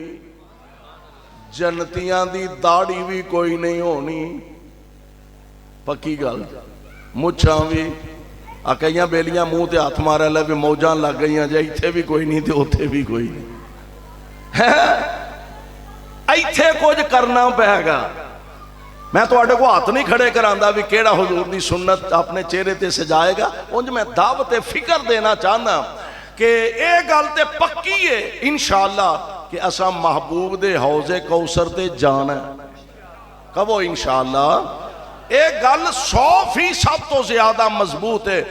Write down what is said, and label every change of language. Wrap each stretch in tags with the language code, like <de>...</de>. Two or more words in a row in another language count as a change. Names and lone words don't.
<pa>ਜਨਤੀਆਂ ਦੀ ਦਾੜੀ ਵੀ ਕੋਈ ਨਹੀਂ ਹੋਣੀ, ਪੱਕੀ ਗੱਲ। ਮੁੱਛਾਂ ਵੀ ਆ ਕਈਆਂ ਬੇਲੀਆਂ ਮੂੰਹ ਤੇ ਹੱਥ ਮਾਰਿਆ ਲੈ ਵੀ ਮੌਜਾਂ ਲੱਗ ਗਈਆਂ ਜੇ, ਇੱਥੇ ਵੀ ਕੋਈ ਨਹੀਂ ਤੇ ਉੱਥੇ ਵੀ ਕੋਈ ਨਹੀਂ ਹੈ। ਇੱਥੇ ਕੁਝ ਕਰਨਾ ਪੈਗਾ। ਮੈਂ ਤੁਹਾਡੇ ਕੋ ਹੱਥ ਨਹੀਂ ਖੜ੍ਹੇ ਕਰਾਂਦਾ ਭੀ ਕਿਹੜਾ ਹਜ਼ੂਰ ਦੀ ਸੁੰਨਤ ਅਪਣੇ ਚਿਹਰੇ ਤੇ ਸਜਾਏਗਾ। ਉਂਜ ਮੈਂ ਦਾਵਤ ਫ਼ਿਕਰ ਦੇਣਾ ਚਾਹਨਾ ਕਿ ਇਹ ਗੱਲ ਤੇ ਪੱਕੀ ਹੈ ਇੰਸ਼ਾਅੱਲਾਹ ਕਿ ਅਸਾਂ ਮਹਿਬੂਬ ਦੇ ਹੌਜ਼ੇ ਕੌਸਰ ਤੇ ਜਾਣਾ ਹੈ। ਕਹੋ ਇੰਸ਼ਾਅੱਲਾਹ। ਇਹ ਗੱਲ 100% ਤੋ ਜ਼ਿਆਦਾ ਮਜ਼ਬੂਤ ਹੈ।</pa>